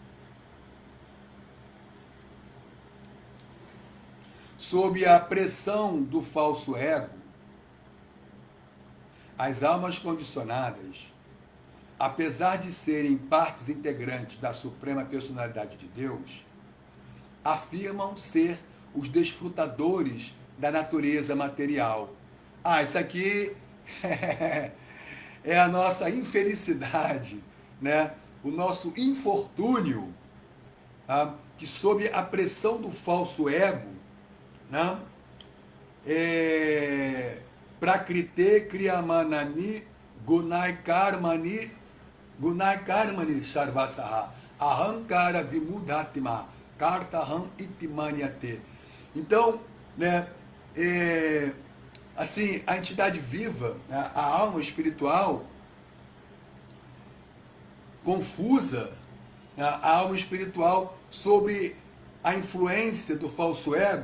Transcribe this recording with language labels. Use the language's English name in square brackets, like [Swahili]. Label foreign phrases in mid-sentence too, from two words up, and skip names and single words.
[Portuguese] Sob a pressão do falso ego, as almas condicionadas, apesar de serem partes integrantes da Suprema Personalidade de Deus, afirmam ser os desfrutadores da natureza material. Isso aqui é a nossa infelicidade, né? O nosso infortúnio, tá? Que sob a pressão do falso ego, né? [Sanskrit] Prakrite kriyamanani gunai karmani sarvasaha ahankara vimudatma kartaham itimanyate. [Portuguese] Então, né, assim, a entidade viva, a alma espiritual confusa, a alma espiritual sob a influência do falso ego.